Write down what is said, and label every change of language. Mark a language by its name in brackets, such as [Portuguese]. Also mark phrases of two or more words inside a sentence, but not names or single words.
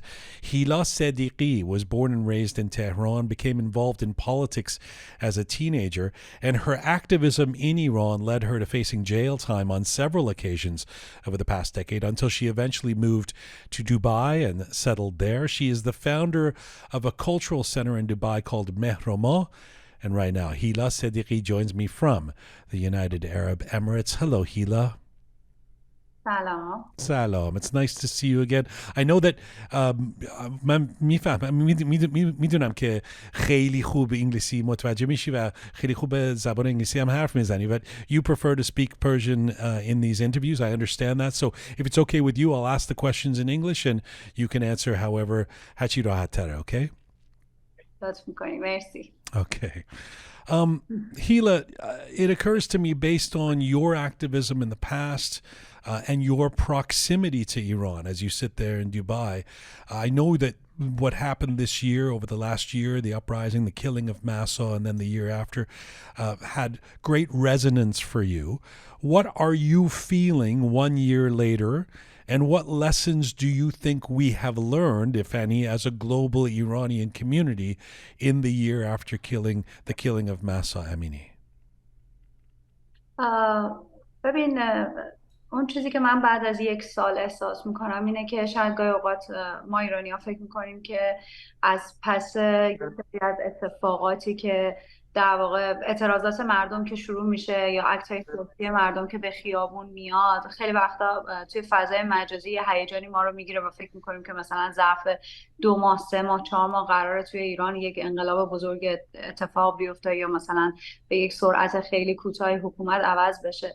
[English] Hila Sedighi was born and raised in Tehran, became involved in politics as a teenager, and her activism in Iran led her to facing jail time on several occasions over the past decade until she eventually moved to Dubai and settled there. She is the founder of a cultural center in Dubai called Mehroma. And right now, Hila Sedighi joins me from the United Arab Emirates. Hello, Hila. Salam. Salam. It's nice to see you again. I know that [Persian] من میدونم که خیلی خوب انگلیسی متوجه میشی و خیلی خوب زبان انگلیسی هم حرف میزنی, [English] but you prefer to speak Persian in these interviews. I understand that. So if it's okay with you, I'll ask the questions in English and you can answer however [Persian] هرچی راحت تره, [English] okay? [Persian] لطف میکنی. مرسی. [English] Okay. Hila, it occurs to me based on your activism in the past and your proximity to Iran as you sit there in Dubai, I know that what happened this year, over the last year, the uprising, the killing of Mahsa, and then the year after, had great resonance for you. What are you feeling 1 year later? And what lessons do you think we have learned, if any, as a global Iranian community in the year after the killing of Mahsa Amini? [Persian] ببین اون چیزی که من بعد از 1 سال احساس میکنم اینه که شاید گاهی اوقات ما ایرانی ها فکر میکنیم که از پس یک سری از اتفاقاتی که در واقع اعتراضات مردم که شروع میشه یا اکتای سیاسی مردم که به خیابون میاد, خیلی وقتا توی فضای مجازی هیجانی ما رو میگیره و فکر میکنیم که مثلا ظرف 2 ماه 3 ماه 4 ماه قراره توی ایران یک انقلاب بزرگ اتفاق بیفته یا مثلا به یک سرعت خیلی کوتاهی حکومت عوض بشه.